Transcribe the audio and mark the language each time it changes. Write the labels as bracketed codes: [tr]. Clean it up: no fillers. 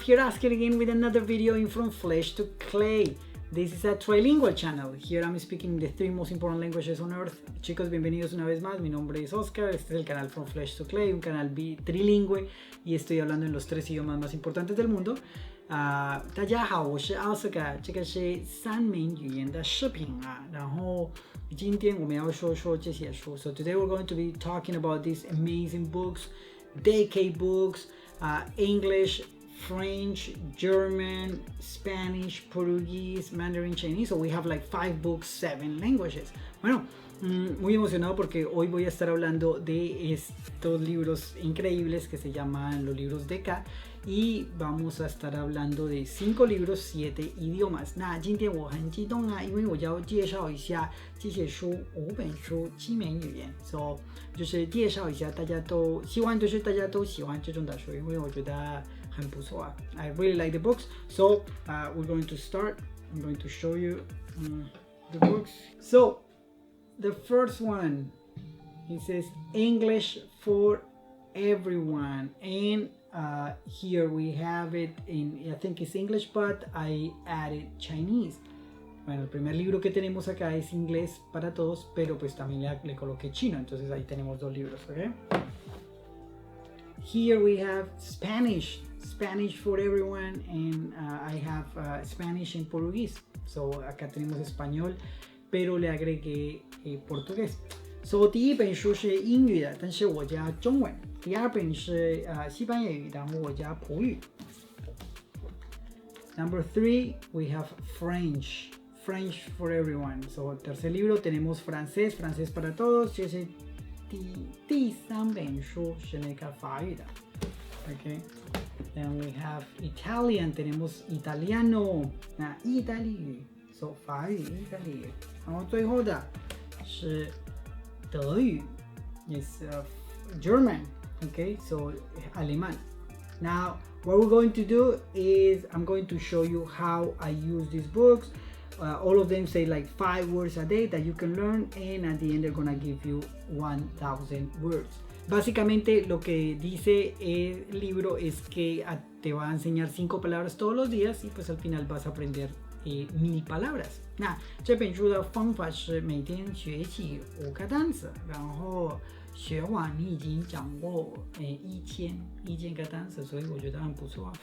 [en] Here asking again with another video in From Flesh to Clay. This is a trilingual channel. Here I'm speaking the three most important languages on earth. [es] Chicos, bienvenidos una vez más. Mi nombre es Oscar. Este es el canal From Flesh to Clay, un canal trilingüe y estoy hablando en los tres idiomas más importantes del mundo. [zh] 大家好，我是奥斯卡，这个是三名语言的视频啊。然后今天我们要说这些书。 [en] So today we're going to be talking about these amazing books, decade books, English, French, German, Spanish, Portuguese, Mandarin, Chinese. So we have like 5 books, 7 languages. [es] Bueno, muy emocionado porque hoy voy a estar hablando de estos libros increíbles que se llaman los libros de K. Y vamos a estar hablando de 5 libros, 7 idiomas. [zh] 那今天我很激动啊，因为我要介绍一下这些书5本书7门语言 ，so 就是介绍一下大家都希望就是大家都喜欢这种的书，因为我觉得很不错啊。 [en] I really like the books, so we're going to start. I'm going to show you the books. So the first one, it says English for everyone, and here we have it in, I think it's English, but I added Chinese. [es] Bueno, el primer libro que tenemos acá es inglés para todos, pero pues también le coloqué chino, entonces ahí tenemos 2 libros, ¿ok? [en] Here we have Spanish for everyone, and I have Spanish and Portuguese. [es] So acá tenemos español, pero le agregué portugués. [zh] So 第一本书是英语的，但是我加中文。第二本是西班牙语，然后我加葡语。 [en] Number 3, we have French for everyone. [es] So tercer libro tenemos francés para todos。 [zh] 这是第三本书是那个法语的。 [en] Okay. Then we have Italian, [es] tenemos italiano， [zh] 那意大利语 [en] ，so [zh] 法语、意大利语。然后最后的是德语 [en] is German, okay, so [zh] 阿曼。 [en] Now, what we're going to do is I'm going to show you how I use these books. All of them say like 5 words a day that you can learn, and at the end they're gonna give you 1,000 words. [es] Básicamente lo que dice el libro es que te va a enseñar 5 palabras todos los días y pues al final vas a aprender 1000 palabras。 [zh] 那这本书的方法是每天学习5个单词，然后学完你已经掌握1000个单词，所以我觉得很不错。